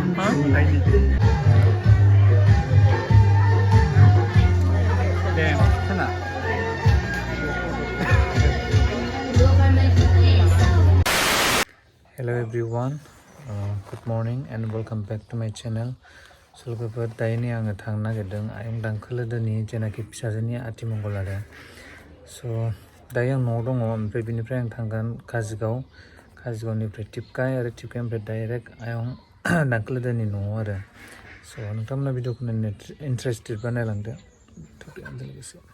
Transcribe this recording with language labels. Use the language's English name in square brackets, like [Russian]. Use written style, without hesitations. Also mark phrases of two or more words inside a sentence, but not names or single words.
[English] แดงขนาด Hello everyone, good morning and welcome back to my channel. [Bodo] So लोगोफोर दायो नै आङो थांनो नागिरदों आयं दांखोलोदोनि जेनाखि फिसाजोनि आथिमंगल आरो स' दायो आं न'आव दङ ओमफ्राय बिनिफ्राय आं थांगोन काजिगावनिफ्राय टिपकाय आरो टिपकायनिफ्राय डाइरेक्ट आयं दांखोलोदोनि न'आव आरो स' नोंथांमोना भिडिअखौ नायनो इन्टारेस्टेडबा नायलांदो लोगोसे